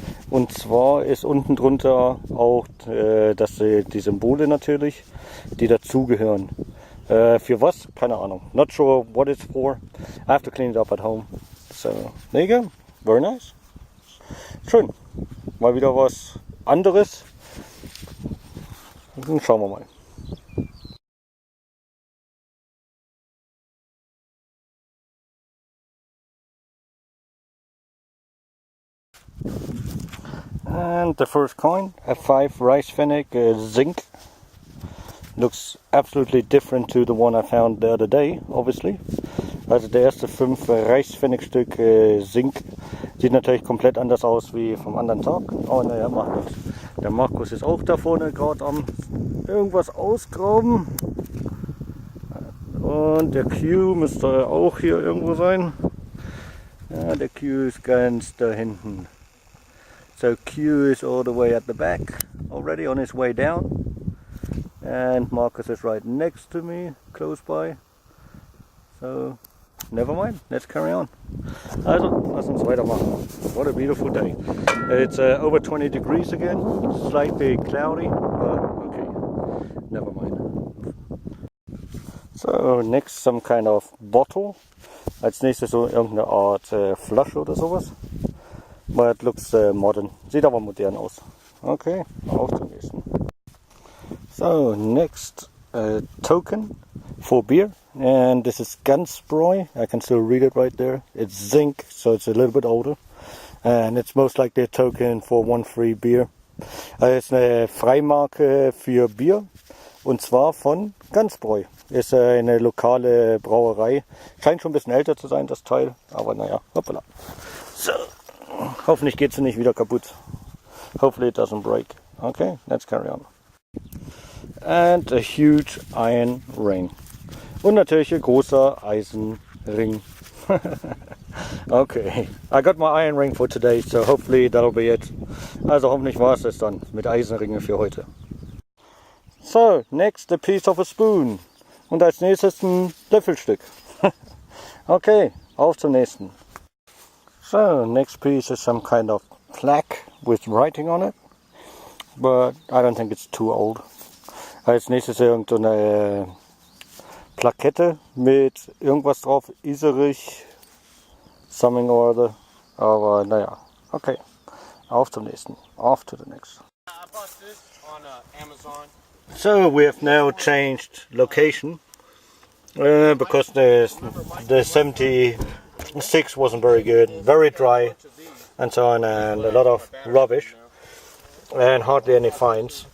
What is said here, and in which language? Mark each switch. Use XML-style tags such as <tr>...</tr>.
<de>Und zwar ist unten drunter auch die Symbole natürlich, die dazugehören. Für was? Keine Ahnung.</de> <en>Not sure what it's for. I have to clean it up at home. So, there you go. Very nice. Schön.</en> <de>Mal wieder was anderes. Dann schauen wir mal.</de> <en>And the first coin, a 5 rice pfennig zinc. Looks absolutely different to the one I found the other day, obviously.</en> <de>Also der erste 5 Reichspfennigstück Zink sieht natürlich komplett anders aus wie vom anderen Tag. Oh naja, macht nichts. Der Markus ist auch da vorne gerade am irgendwas ausgraben. Und der Q müsste auch hier irgendwo sein. Ja, der Q ist ganz da hinten.</de> <en>So Q is all the way at the back, already on his way down. And Marcus is right next to me, close by. So, never mind, let's carry on.</en> <de>Also, lass uns weitermachen.</de> <en>What a beautiful day. It's over 20 degrees again, slightly cloudy, but okay, never mind. So, next some kind of bottle.</en> <de>Als nächstes so irgendeine Art Flasche oder sowas.</de> <en>But it looks modern.</en> <de>Sieht aber modern aus. Okay, auf zum nächsten.</de> <en>So next token for beer, and this is Gansbräu. I can still read it right there. It's zinc, so it's a little bit older, and it's most likely a token for one free beer.</en> <de>Es ist eine Freimarke für Bier, und zwar von Gansbräu. Ist eine lokale Brauerei. Scheint schon ein bisschen älter zu sein, das Teil, aber naja, hoppala. So, hoffentlich geht sie nicht wieder kaputt.</de> <en>Hopefully it doesn't break. Okay, let's carry on. And a huge iron ring.</en> <de>Und natürlich ein großer Eisenring.</de> <en>Okay, I got my iron ring for today, so hopefully that'll be it.</en> <de>Also hoffentlich war es das dann mit Eisenringen für heute.</de> <en>So, next a piece of a spoon.</en> <de>Und als nächstes ein Löffelstück. Okay, auf zum nächsten.</de> <en>So, next piece is some kind of plaque with writing on it. But I don't think it's too old.</en> <de>Als nächstes irgendeine Plakette mit irgendwas drauf, Iserich,</de> <en>something or other.</en> <de>Aber naja, okay. Auf zum nächsten.</de> <en>Off to the next. I bought this on Amazon. So we have now changed location because the 76 wasn't very good, very dry and so on, and a lot of rubbish and hardly any finds.</en>